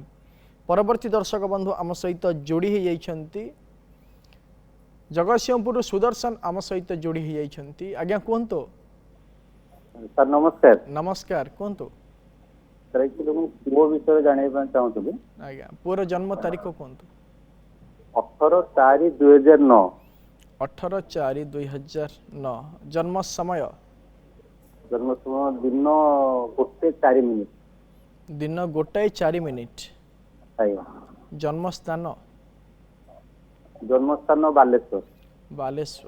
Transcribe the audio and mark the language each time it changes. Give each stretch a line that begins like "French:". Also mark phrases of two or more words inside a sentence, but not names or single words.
Odia: ପରବର୍ତ୍ତୀ ଦର୍ଶକ ବନ୍ଧୁ ଆମ ସହିତ ଯୋଡ଼ି ହୋଇଯାଇଛନ୍ତି ଜଗତସିଂହପୁରରୁ ସୁଦର୍ଶନ ଆମ ସହିତ ଯୋଡ଼ି ହୋଇଯାଇଛନ୍ତି। ଆଜ୍ଞା କୁହନ୍ତୁ। ସାର୍ ନମସ୍କାର। ନମସ୍କାର, କୁହନ୍ତୁ। ସାର୍ ପୁଅ ବିଷୟରେ ଜାଣିବା ପାଇଁ ଚାହୁଁଥିଲି। ଆଜ୍ଞା, ପୁଅର ଜନ୍ମ ତାରିଖ କୁହନ୍ତୁ। 18/4/2009। 18/4/2009। ଜନ୍ମ ସମୟ ଜନ୍ମ ସମୟ ଦିନ 1:04 दिन 1:04। आज्ञा। ଜନ୍ମ ସ୍ଥାନ ଜନ୍ମ ସ୍ଥାନ ବାଲେଶ୍ୱର। बालेश्वर।